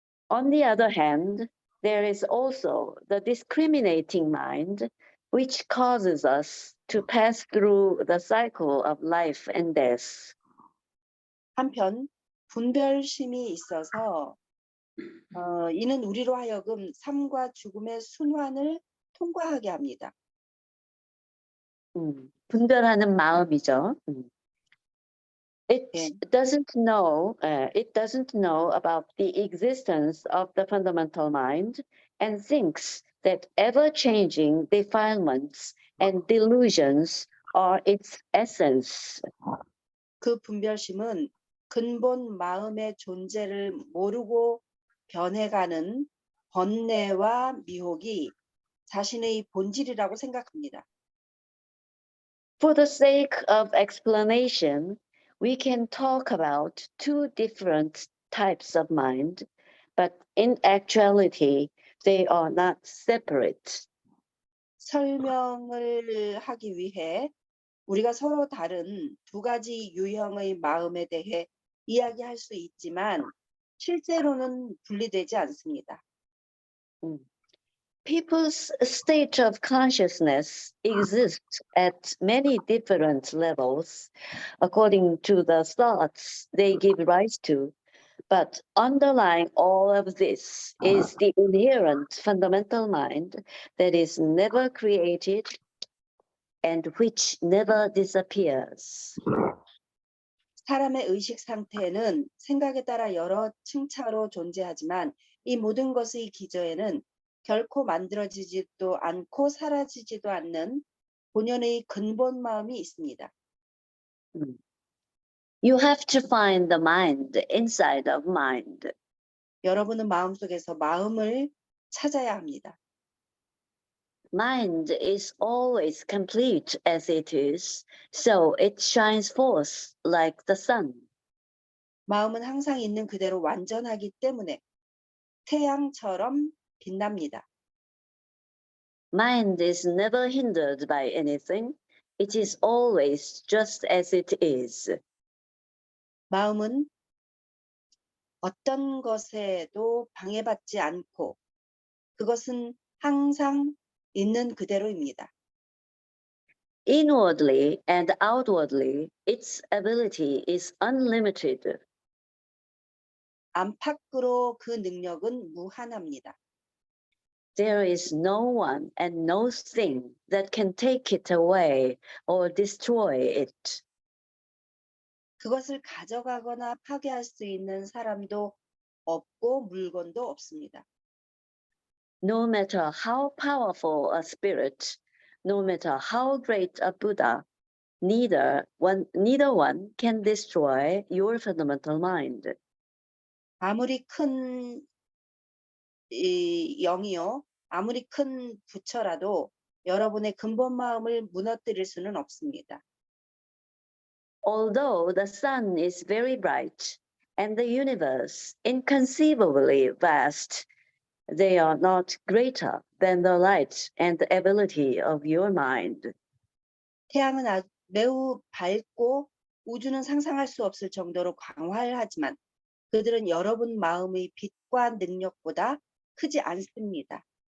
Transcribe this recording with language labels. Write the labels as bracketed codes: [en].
[en] On the other hand, there is also the discriminating mind, which causes us to pass through the cycle of life and death. [ko] 한편 분별심이 있어서 이는 우리로 하여금 삶과 죽음의 순환을 통과하게 합니다. 분별하는 마음이죠. [en] It [ko] 예. [en] doesn't know about the existence of the fundamental mind and thinks that ever-changing defilements and delusions are its essence. [ko] 그 분별심은 근본 마음의 존재를 모르고 변해가는 번뇌와 미혹이 자신의 본질이라고 생각합니다. [en] For the sake of explanation, we can talk about 2 different types of mind, but in actuality, they are not separate. [ko] 설명을 하기 위해 우리가 서로 다른 2가지 유형의 마음에 대해 이야기할 수 있지만 실제로는 분리되지 않습니다. [en] People's state of consciousness exists at many different levels according to the thoughts they give rise to, but underlying all of this is the inherent fundamental mind that is never created and which never disappears. [ko] 사람의 의식 상태는 생각에 따라 여러 층차로 존재하지만 이 모든 것의 기저에는 결코 만들어지지도 않고 사라지지도 않는 본연의 근본 마음이 있습니다. [en] You have to find the mind inside of mind. [ko] 여러분은 마음속에서 마음을 찾아야 합니다. [en] Mind is always complete as it is, so it shines forth like the sun. [ko] 마음은 항상 있는 그대로 완전하기 때문에 태양처럼 빛납니다. [en] Mind is never hindered by anything. It is always just as it is. [ko] 마음은 어떤 것에도 방해받지 않고 그것은 항상 있는 그대로입니다. [en] Inwardly and outwardly, its ability is unlimited. [ko] 안팎으로 그 능력은 무한합니다. [en] There is no one and no thing that can take it away or destroy it. [ko] 그것을 가져가거나 파괴할 수 있는 사람도 없고 물건도 없습니다. [en] No matter how powerful a spirit, no matter how great a Buddha, neither one can destroy your fundamental mind. [ko] 아무리 큰 영이요, 아무리 큰 부처라도 여러분의 근본 마음을 무너뜨릴 수는 없습니다. [en] Although the sun is very bright and the universe inconceivably vast, they are not greater than the light and the ability of your mind. [ko] 태양은 매우 밝고 우주는 상상할 수 없을 정도로 광활하지만 그들은 여러분 마음의 빛과 능력보다 크지 않습니다.